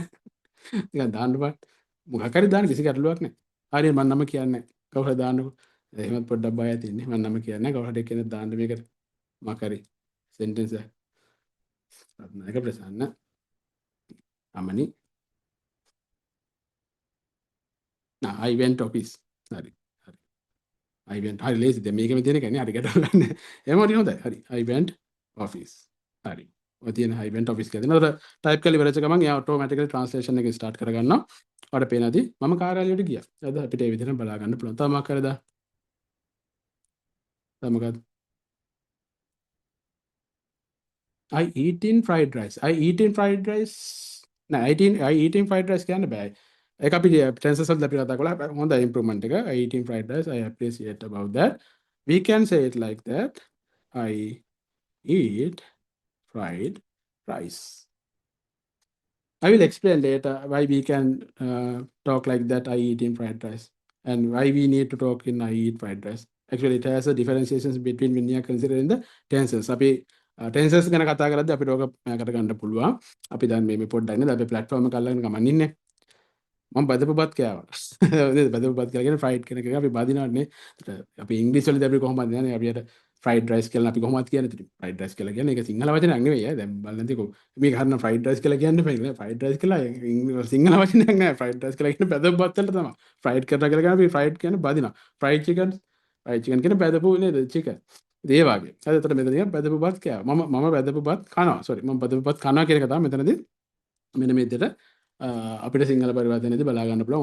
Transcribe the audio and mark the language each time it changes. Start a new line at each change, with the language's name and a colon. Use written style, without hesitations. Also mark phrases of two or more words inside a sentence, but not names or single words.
Sinhala: නිකන් දාන්න බෑ. මොකක් හරි දාන්න කිසි ගැටලුවක් නැහැ. හරියට මම නම කියන්නේ කවුරු හරි දාන්නකෝ. එහෙමත් පොඩ්ඩක් බයයි තින්නේ. මම නම කියන්නේ කවුරු හරි කෙනෙක් දාන්න මේකට මොකක් හරි sentence එක. ඒක ප්‍රසන්න. අමනි.
English: I went office.
Sinhala: හරි. හරි.
English: I went
Sinhala: හරි ලේසි. දැන් මේකෙම තියෙන එකනේ හරි ගැටලුවක් නැහැ. එහෙම හරි හොඳයි. හරි.
English: I went office.
Sinhala: හරි. ඔය තියෙන
English: I went office
Sinhala: කියලා දෙනවා. ඒතර ටයිප් කරලා ඉවරච්ච ගමන් එයා
English: automatically translation
Sinhala: එක ස්ටාර්ට් කරගන්නවා. ඔයාලට පේනදී මම කාර්යාලයට ගියා. එතකොට අපිට ඒ විදිහට බලා ගන්න පුළුවන්. තව මොකක් හරිද? තව මොකක්ද?
English: I eating fried rice. I eating fried rice. නෑ I eating fried rice
Sinhala: කියන්න බෑ. ඒක අපි tenses වලදී අපි කතා කළා. හොඳ improvement එක.
English: I eating fried rice. I appreciate about that. We can say it like that. I eat fried rice. I will explain later why we can talk like that. I eat in fried rice and why we need to talk in I eat fried rice. Actually, it has a differentiations between when you are considering the tenses.
Sinhala: අපි tenses ගැන කතා කරද්දී අපිට ඕක මෑකට ගන්න පුළුවන්. අපි දැන් මේ පොඩ්ඩක් නේද අපි platform එක අල්ලගෙන ගමන් ඉන්නේ. මම බදපු බත් කෑවා. නේද බදපු බත් කියලා කියන්නේ fried කියන එක අපි බදිනවනේ. අපි ඉංග්‍රීසි වලදී අපි කොහොමද යන්නේ අපිට
English: fried rice
Sinhala: කියලා අපි කොහොමද කියන්නේ ඉතින්
English: fried rice
Sinhala: කියලා කියන්නේ ඒක සිංහල වචනයක් නෙවෙයි ඈ දැන් බලන්නකෝ මේක හරින
English: fried rice
Sinhala: කියලා කියන්න බෑ නේ
English: fried rice
Sinhala: කියලා සිංහල වචනයක් නෑ
English: fried rice
Sinhala: කියලා කියන්නේ බදපු බත් වලට තමයි fried කරලා කියලා කියන්නේ අපි fried කියන්නේ බදිනවා
English: fried chicken
Sinhala: කියන්නේ බදපු නේද chicken ඒ වගේ හරි එතකොට මෙතන බදපු බත් කෑවා මම බදපු බත් කනවා sorry මම බදපු බත් කනවා කියන එක තමයි මෙතනදී මෙන්න මේ විදිහට අපිට සිංහල පරිවර්තනයේදී බලා ගන්න පුළුවන්.